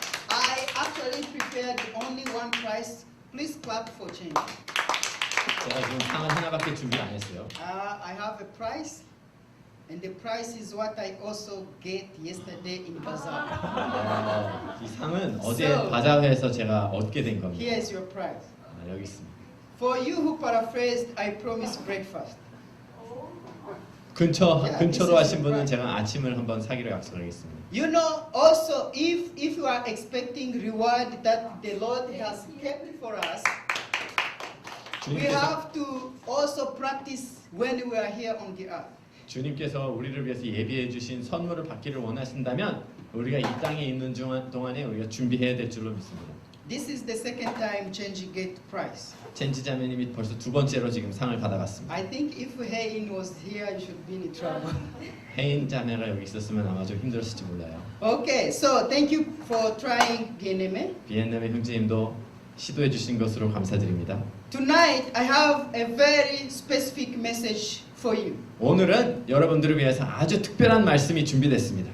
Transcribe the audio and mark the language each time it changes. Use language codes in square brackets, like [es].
[en] I actually prepared only one prize. Please clap for change. [ko] 제가 지금 상은 하나밖에 준비 안 했어요. [en] I have a prize, and the prize is what I also get yesterday in bazaar. [ko] 이 상은 어제 [en] So- [ko] 바자회에서 제가 얻게 된 겁니다. [en] Here's your prize. [ko] 여기 있습니다. [en] For you who paraphrased, I promise breakfast. [ko] 근처로 [en] Yeah, this is [ko] 하신 분은 제가 아침을 한번 사기로 약속하겠습니다. [en] You know, also, if you are expecting reward that the Lord has kept for us, we [ko] 주님께서, [en] have to also practice when we are here on the earth. [ko] 주님께서 우리를 위해서 예비해 주신 선물을 받기를 원하신다면 우리가 이 땅에 있는 동안에 우리가 준비해야 될 줄로 믿습니다. [en] This is the second time Change Gate prize. [ko] 첸지 자매님이 벌써 두 번째로 지금 상을 받아갔습니다. [en] I think if Hein was here, you should be in trouble. [ko] 혜인 자매가 여기 있었으면 아마 좀 힘들었을지 몰라요. [en] Okay, so thank you for trying Bieneme. [ko] 비엔남의 형제님도 시도해 주신 것으로 감사드립니다. [en] Tonight, I have a very specific message for you. [ko] 오늘은 여러분들을 위해서 아주 특별한 말씀이 준비됐습니다.